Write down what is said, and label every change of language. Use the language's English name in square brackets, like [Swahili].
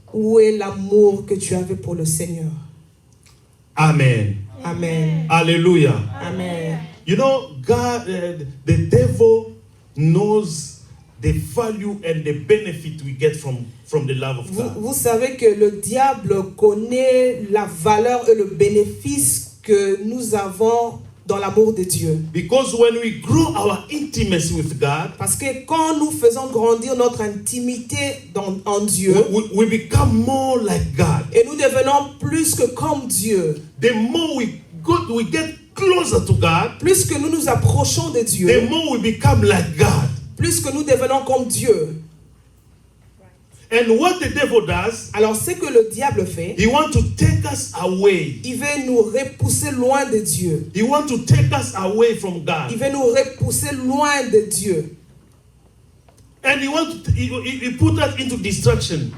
[French] Où est l'amour que tu avais pour le Seigneur? Amen. Amen. Hallelujah. Amen. [English] You know, God, the devil knows the value and the benefit we get from the love of God. [French] Vous savez que le diable connaît la valeur et le bénéfice que nous avons dans l'amour de Dieu. [English] Because when we grow our intimacy with God, [French] Parce que quand nous faisons grandir notre intimité en Dieu, [English] we become more like God. [French] et nous devenons plus que comme Dieu, [English] The more we get closer to God, [French] plus que nous nous approchons de [English] the [French] Dieu, [English] more we become like God. [French] plus que nous devenons comme Dieu. [English] And what the devil does, [French] Alors ce que le diable fait, [English] he wants to take us away. [French] il veut nous repousser loin de Dieu. [English] He wants to take us away from [French] Il [English] God. [French] veut nous repousser loin de Dieu. [English] And he put us into distraction.